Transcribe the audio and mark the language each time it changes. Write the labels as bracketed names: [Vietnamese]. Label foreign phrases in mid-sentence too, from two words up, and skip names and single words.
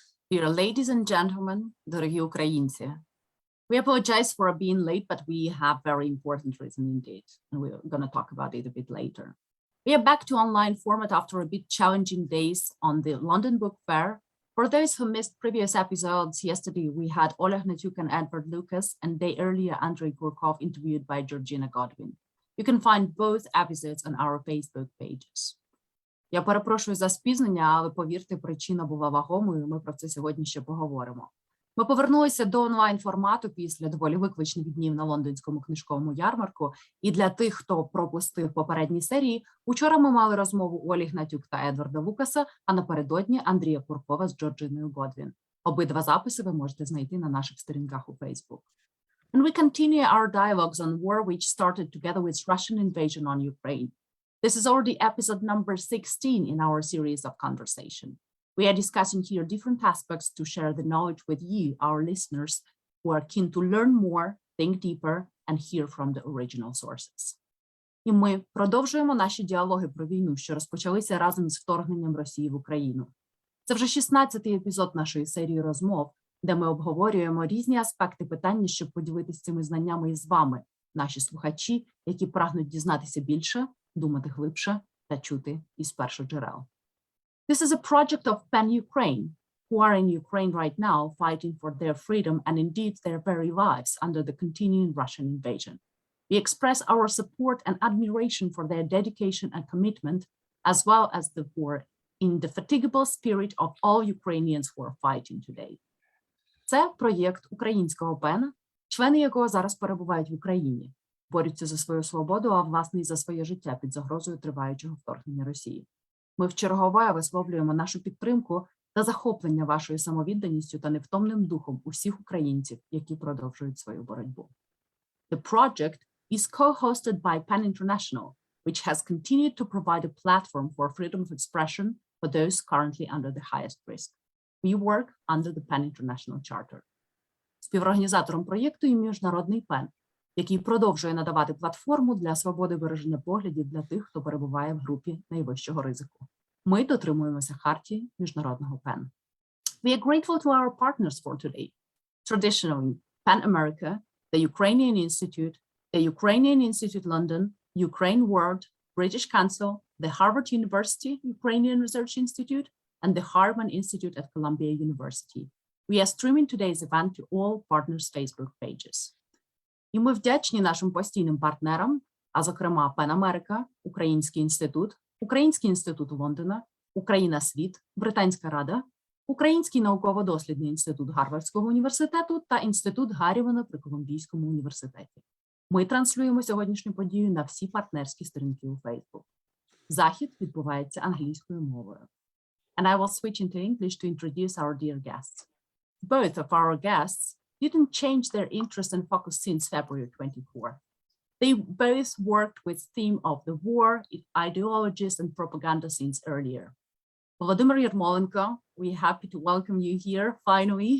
[English] Dear ladies and gentlemen, [Ukrainian] дорогі українці, [English] we apologize for being late, but we have very important reason indeed, and we're going to talk about it a bit later. We are back to online format after a bit challenging days on the London Book Fair. For those who missed previous episodes, yesterday we had Oleg Natyuk and Edward Lucas, and day earlier Andrei Gurkov interviewed by Georgina Godwin. You can find both episodes on our Facebook pages. [Ukrainian] Я перепрошую за спізнення, але повірте, причина була вагомою, ми про це сьогодні ще поговоримо. Ми повернулися до онлайн-формату після доволі викличних днів на лондонському книжковому ярмарку. І для тих, хто пропустив попередні серії, учора ми мали розмову Олі Гнатюк та Едварда Лукаса, а напередодні Андрія Куркова з Джорджиною Годвін. Обидва записи ви можете знайти на наших сторінках у Facebook. [English] And we continue our dialogues on war, which started together with Russian invasion on Ukraine. This is already episode number 16 in our series of conversation. We are discussing here different aspects to share the knowledge with you, our listeners, who are keen to learn more, think deeper, and hear from the original sources. [Ukrainian] І ми продовжуємо наші діалоги про війну, що розпочалися разом з вторгненням Росії в Україну. Це вже 16-й епізод нашої серії розмов, де ми обговорюємо різні аспекти питання, щоб поділитися цими знаннями із вами, наші слухачі, які прагнуть дізнатися більше, думати глибше та чути із першоджерел. [English] This is a project of PEN Ukraine, who are in Ukraine right now fighting for their freedom and indeed their very lives under the continuing Russian invasion. We express our support and admiration for their dedication and commitment, as well as the indefatigable spirit of all Ukrainians who are fighting today. [Ukrainian] Це проєкт українського ПЕНа, члени якого зараз перебувають в Україні, борються за свою свободу, а власне і за своє життя під загрозою триваючого вторгнення Росії. Ми вчергове висловлюємо нашу підтримку та захоплення вашою самовідданістю та невтомним духом усіх українців, які продовжують свою боротьбу. [English] The project is co-hosted by PEN International, which has continued to provide a platform for freedom of expression for those currently under the highest risk. We work under the PEN International Charter. [Ukrainian] Співорганізатором проєкту є Міжнародний ПЕН, який продовжує надавати платформу для свободи вираження поглядів для тих, хто перебуває в групі найвищого ризику. Ми дотримуємося хартії Міжнародного ПЕН. [English] We are grateful to our partners for today. Traditionally, PEN America, the Ukrainian Institute, the Ukrainian Institute London, UkraineWorld, British Council, the Harvard University Ukrainian Research Institute, and the Harman Institute at Columbia University. We are streaming today's event to all partners' Facebook pages. [Ukrainian] І ми вдячні нашим постійним партнерам, а зокрема ПЕН Америка, Український інститут Лондона, Україна Світ, Британська Рада, Український науково-дослідний інститут Гарвардського університету та інститут Гаррівана при Колумбійському університеті. Ми транслюємо сьогоднішню подію на всі партнерські сторінки у Facebook. Захід відбувається англійською мовою. [English] And I will switch into English to introduce our dear guests. Both of our guests didn't change their interest and focus since February 24. They both worked with theme of the war, ideologies, and propaganda since earlier. Volodymyr Yermolenko, we're happy to welcome you here, finally.